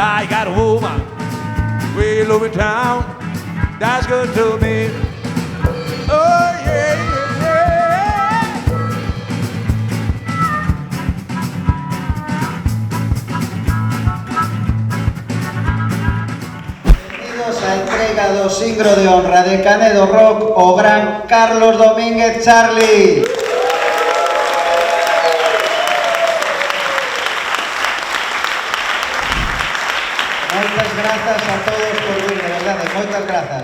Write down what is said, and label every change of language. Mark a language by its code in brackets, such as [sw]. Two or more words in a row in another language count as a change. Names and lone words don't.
[en] I got a woman way over town that's good to me. Oh yeah, yeah, yeah. [gl] Bienvenidos a entrega do Singro de Honra de Canedo Rock o gran Carlos Domínguez Charlie. Moitas grazas a todos por vir, de verdade, moitas grazas.